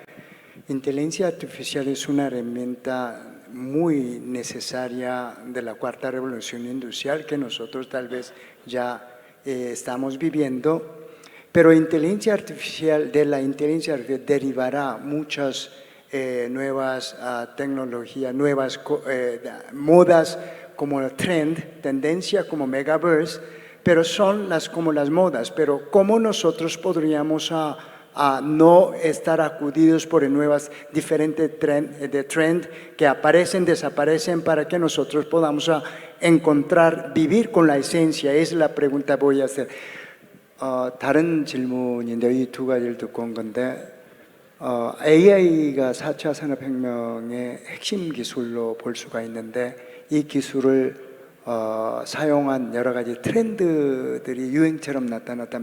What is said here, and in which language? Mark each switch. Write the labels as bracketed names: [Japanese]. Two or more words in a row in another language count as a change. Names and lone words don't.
[Spanish] Inteligencia artificial es una herramienta muy necesaria de la cuarta revolución industrial que nosotros tal vez ya estamos viviendo, pero de la inteligencia artificial derivará muchas nuevas tecnologías, nuevas modas como tendencia como Megaverse, pero son como las modas. Pero ¿cómo nosotros podríamos a no estar acudidos por nuevas diferentes trend que aparecen, desaparecen, para que nosotros podamos vivir con la esencia? Es la pregunta que voy a hacer. [Korean] 다른 질문인데 이 두 가지를 듣고 온 건데 AI가 4차 산업혁명의 핵심 기술로 볼 수가 있는데 이 기술을 사용한 여러 가지 트렌드들이 유행처럼 나타났다.